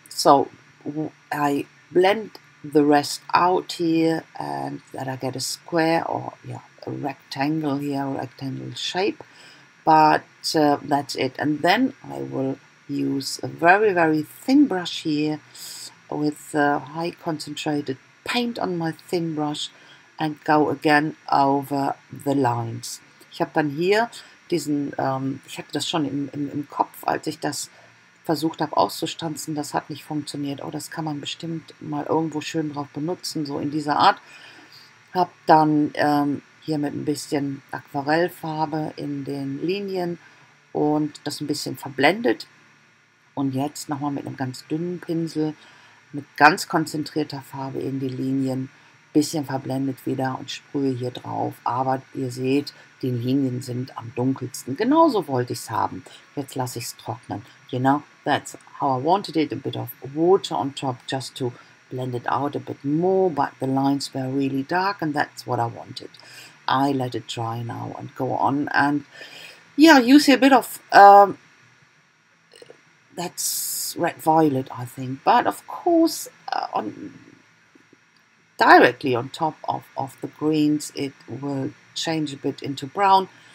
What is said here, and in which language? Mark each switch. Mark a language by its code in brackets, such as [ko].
[en] So I blend the rest out here, and that I get a square or yeah, a rectangle here, a rectangle shape. But that's it. And then I will use a very, very thin brush here with high concentrated paint on my thin brush and go again over the lines. [de] Ich habe dann hier diesen, ich hatte das schon im Kopf, als ich das versucht habe auszustanzen, das hat nicht funktioniert. Oh, das kann man bestimmt mal irgendwo schön drauf benutzen, so in dieser Art. Habe dann hier mit ein bisschen Aquarellfarbe in den Linien und das ein bisschen verblendet. Und jetzt nochmal mit einem ganz dünnen Pinsel, mit ganz konzentrierter Farbe in die Linien, bisschen verblendet wieder und sprühe hier drauf. Aber ihr seht, die Linien sind am dunkelsten. Genauso wollte ich es haben. Jetzt lasse ich es trocknen. [en] You know, that's how I wanted it. A bit of water on top just to blend it out a bit more, but the lines were really dark and that's what I wanted. I let it dry now and go on, and yeah, you see a bit of that's red violet, I think, but of course directly on top of the greens it will change a bit into brown.